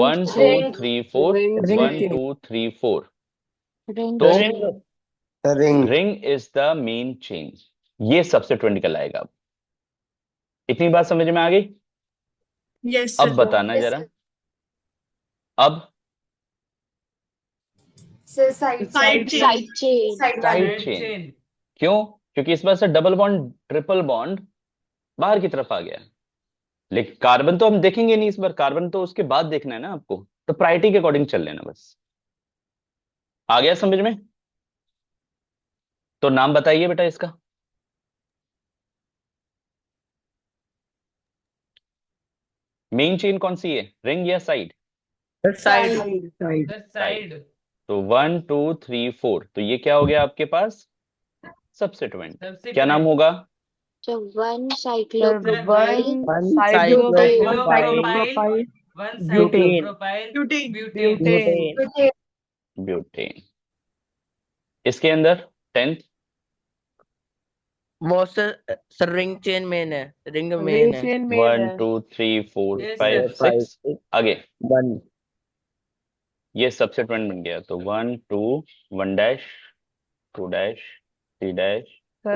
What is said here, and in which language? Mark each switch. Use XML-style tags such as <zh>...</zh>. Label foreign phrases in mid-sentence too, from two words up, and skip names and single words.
<en>1 2 3 4, Ring वन chain. two three four ring</en> <hi>तो</hi> <en>ring, Ring. ring is the main chain.</en> <hi>ये सब्स्टिट्यूएंट कहलाएगा। अब इतनी बात समझ में आ गई?</hi> <en>yes</en> <hi>अब</hi> <en>sir.</en> <hi>बताना जरा, अब</hi> <en>Side chain, side chain, साइड साइड चेन। चेन।</en> <hi>क्यों? क्योंकि इस बार से</hi> <en>double bond triple bond</en> <hi>बाहर की तरफ आ गया। लेकिन कार्बन तो हम देखेंगे नहीं इस बार, कार्बन तो उसके बाद देखना है ना आपको, तो प्रायोरिटी के अकॉर्डिंग चल लेना बस। आ गया समझ में? तो नाम बताइए बेटा इसका।</hi> <en>main chain</en> <hi>कौन सी है, रिंग या साइड?</hi> <en>side, Side. sir side.</en> <hi>तो 1 2 3 4, तो ये क्या हो गया आपके पास, सब्स्टिट्यूएंट। क्या नाम</hi> <en>सब्स्टिट्यूएंट।</en> <hi>होगा?</hi> <en>so one Sir, cyclopropyl, 1 1 cyclopropyl, cyclopropyl, वन butane, साइक्लोप्रोपाइल Butane, ब्यूटेन। butane,</en> <hi>ब्यूटेन। इसके अंदर 10th, वो सर</hi> <en>ring chain main</en> <hi>है,</hi> <en>ring main ring</en> <hi>है,</hi> <en>chain main 1</en> <hi>है.</hi> <en>2 3 4 Yes, 5 sir.</en> <hi>6, आगे 1, ये सबसेट्यूएंट बन गया, तो 1 2 1 डैश 2 डैश 3 डैश 4</hi>